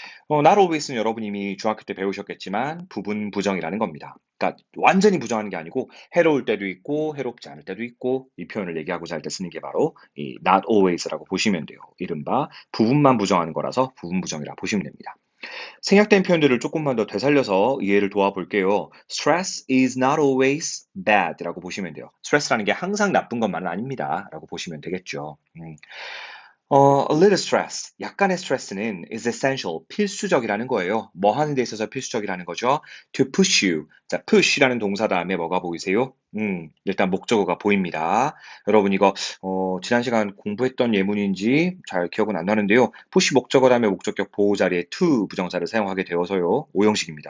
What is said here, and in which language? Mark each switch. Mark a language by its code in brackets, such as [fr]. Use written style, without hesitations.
[ko] not always는 여러분 이미 중학교 때 배우셨겠지만 부분 부정이라는 겁니다. 그러니까 완전히 부정하는 게 아니고 해로울 때도 있고 해롭지 않을 때도 있고 이 표현을 얘기하고자 할 때 쓰는 게 바로 이 not always라고 보시면 돼요. 이른바 부분만 부정하는 거라서 부분 부정이라 보시면 됩니다. 생략된 표현들을 조금만 더 되살려서 이해를 도와볼게요. [en] Stress is not always bad [ko] 라고 보시면 돼요. 스트레스라는 게 항상 나쁜 것만은 아닙니다. 라고 보시면 되겠죠. [en] a little stress, [ko] 약간의 스트레스는 [en] is essential, [ko] 필수적이라는 거예요. 뭐 하는 데 있어서 필수적이라는 거죠. [en] To push you. [ko] 자, push라는 동사 다음에 뭐가 보이세요? 일단 목적어가 보입니다. 여러분 이거 지난 시간 공부했던 예문인지 잘 기억은 안 나는데요. push 목적어 다음에 목적격 보호 자리에 to 부정사를 사용하게 되어서요. 오형식입니다.